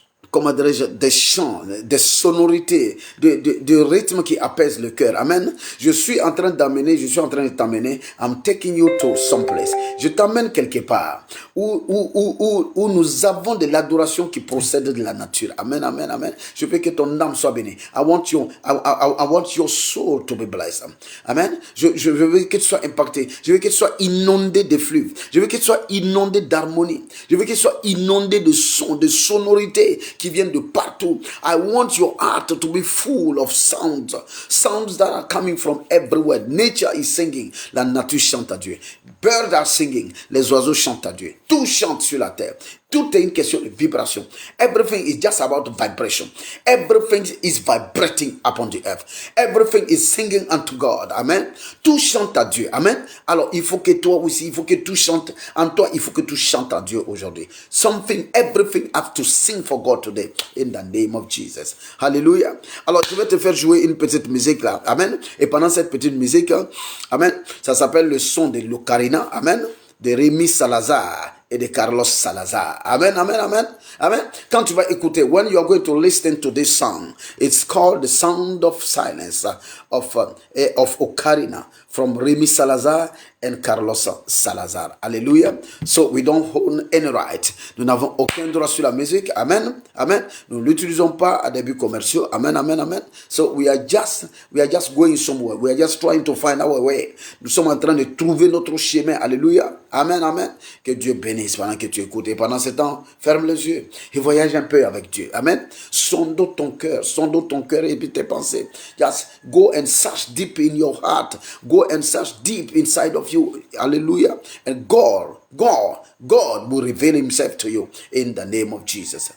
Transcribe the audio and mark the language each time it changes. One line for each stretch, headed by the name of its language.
French: Comment dirais-je, des chants, des sonorités, de rythmes qui apaisent le cœur. Amen. Je suis en train de t'amener,
English: I'm taking you to some place.
French: Je t'amène quelque part où nous avons de l'adoration qui procède de la nature. Amen, amen, amen. Je veux que ton âme soit bénie.
English: I want your soul to be blessed. Amen.
French: Je veux que tu sois impacté. Je veux que tu sois inondé de flux. Je veux que tu sois inondé d'harmonie. Je veux que tu sois inondé de sons, de sonorités qui viennent de partout.
English: I want your heart to be full of sounds that are coming from everywhere. Nature is singing,
French: la nature chante à Dieu.
English: Birds are singing,
French: les oiseaux chantent à Dieu. Tout chante sur la terre. Tout est une question de vibration.
English: Everything is just about vibration. Everything is vibrating upon the earth. Everything is singing unto God.
French: Amen. Tout chante à Dieu. Amen. Alors, il faut que toi aussi, il faut que tout chante en toi. Il faut que tout chante à Dieu aujourd'hui.
English: Everything has to sing for God today. In the name of Jesus. Hallelujah.
French: Alors, je vais te faire jouer une petite musique là. Amen. Et pendant cette petite musique, amen, ça s'appelle le son de l'ocarina. Amen. De Rémi Salazar et de Carlos Salazar. Amen, amen, amen, amen. Quand tu vas écouter,
English: when you are going to listen to this song, it's called the Sound of Silence of Ocarina from Rémi Salazar and Carlos Salazar. Hallelujah. So we don't own any right.
French: Nous n'avons aucun droit sur la musique. Amen, amen. Nous l'utilisons pas à des buts commerciaux. Amen, amen, amen.
English: So we are just going somewhere. We are just trying to find our way.
French: Nous sommes en train de trouver notre chemin. Alléluia. Amen, amen. Que Dieu bénisse pendant que tu écoutes. Et pendant ce temps, ferme les yeux et voyage un peu avec Dieu. Amen. Sonde ton cœur et puis tes pensées.
English: Just go and search deep in your heart. Go and search deep inside of you. Hallelujah. And God will reveal himself to you in the name of Jesus.